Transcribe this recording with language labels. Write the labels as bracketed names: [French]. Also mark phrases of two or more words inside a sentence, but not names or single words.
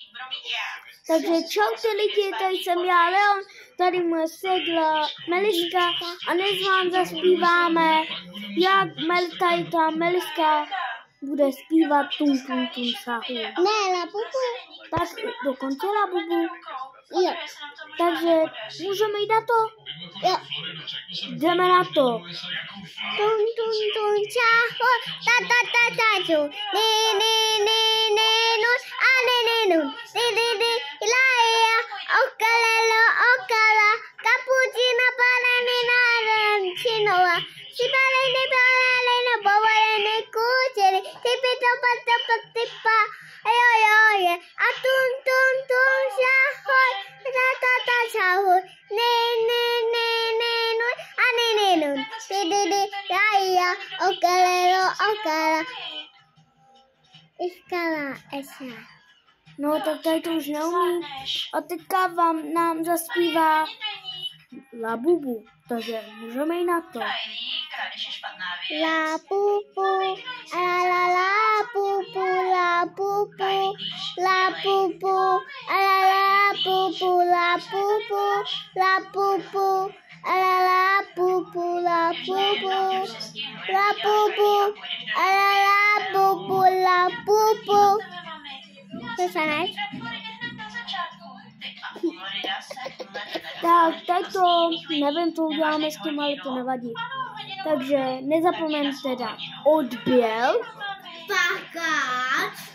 [Czech] Takže čaute lidi, tady jsem já Leon, tady moje segla Meliska a dnes vám zaspíváme, jak tady ta Meliska bude zpívat tum tum tum sahu. Ne, labubu. Tak dokonce labubu. Jo. Takže můžeme jít na to? Jo. Jdeme na to. Tum tum tum sahu, ta ta ta ta tu, ni ni ni ni nun, a ni ni nun, di la ya, okalelo okala, cappuccino bananina chinoa, si balene babalene kuceri, tipito patapatipa, ayo yo ye, atun tun tun sahu, ta ta ta sahu, ni ni ni ni nun, a ni ni nun, di la ya, okalelo okala, iskala esa. No tak tady to už neumím. A teďka nám zaspívá labubu, takže můžeme jít na to. La pupu, la pupu, la pupu, la pupu, la pupu, la pupu, la pupu, la pupu, la pupu, la pupu, la pupu, la pupu. Co se neš? Tak, tady to, nevím, co uděláme s tím, ale to nevadí. Takže nezapomeňte dát odběr, Pakat,